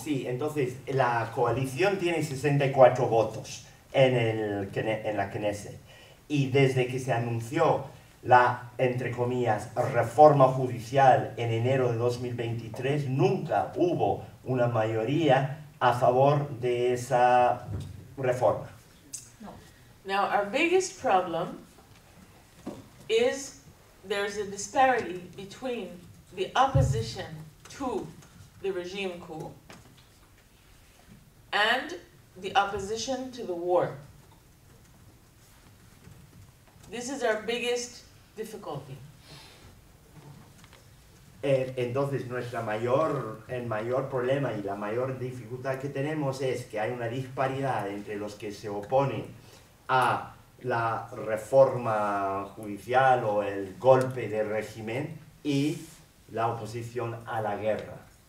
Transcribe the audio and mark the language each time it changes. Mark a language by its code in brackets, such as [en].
[es] Sí, entonces la coalición tiene 64 votos en la Knesset. Y desde que se anunció la, entre comillas, reforma judicial en enero de 2023, nunca hubo una mayoría a favor de esa reforma. [en] Now, our biggest problem is there's a disparity between the opposition to the regime coup and the opposition to the war. This is our biggest difficulty. [es] Entonces el mayor problema y la mayor dificultad que tenemos es que hay una disparidad entre los que se oponen a la reforma judicial o el golpe de régimen y la oposición a la guerra.